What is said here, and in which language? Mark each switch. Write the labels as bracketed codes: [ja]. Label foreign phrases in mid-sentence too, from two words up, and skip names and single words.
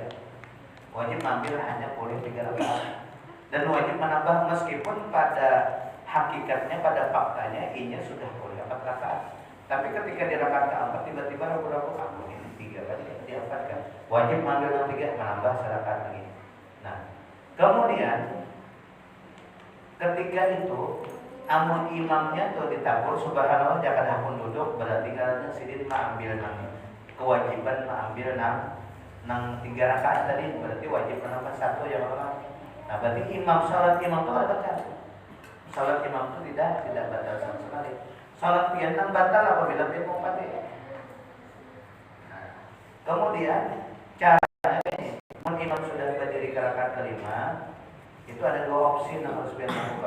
[id] Wajib mengambil hanya boleh 3 rakaat. Dan wajib menambah meskipun pada hakikatnya, pada faktanya inya sudah boleh 4 rakaat. Tapi ketika di rakaat keempat tiba-tiba ragu-ragu, ini 3 lagi diapakan. Wajib mengambil yang 3, menambah serakaat lagi. Nah, kemudian ketika itu amun imamnya tuh ditabur subhanallah jangan hakun duduk, berarti karena sidin mengambil kewajiban mengambil nang 3 rakaat tadi, berarti wajib menambah 1 ya Allah. Nah berarti salat imam itu ada batal. Salat imam itu tidak batal sama sekali. Salat pian batal apabila pian mau mati. Nah, kemudian caranya ini, imam sudah berdiri ke rakaat kelima, itu ada 2 opsi yang harus pian lakukan.